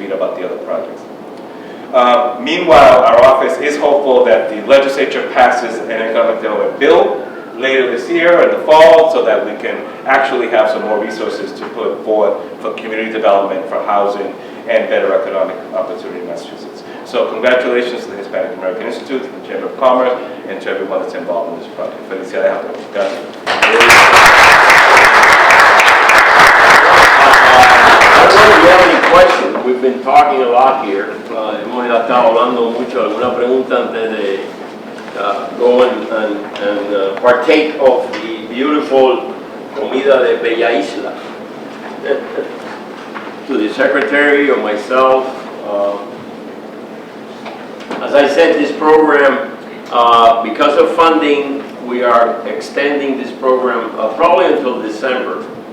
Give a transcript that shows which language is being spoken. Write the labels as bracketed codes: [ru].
[en] speed about the other projects. Meanwhile, our office is hopeful that the legislature passes an economic development bill later this year in the fall so that we can actually have some more resources to put forward for community development, for housing, and better economic opportunity in Massachusetts. So congratulations to the Hispanic American Institute, to the Chamber of Commerce, and to everyone that's involved in this project. [es] Felicidades a todos. Gracias. [en] I don't know if you have any questions. We've been talking a lot here. [es] Hemos estado hablando mucho. ¿Alguna pregunta antes de [en] go and partake of the beautiful [es] comida de Bella Isla? [en] To the secretary or myself. As I said, this program, because of funding, we are extending this program probably until December.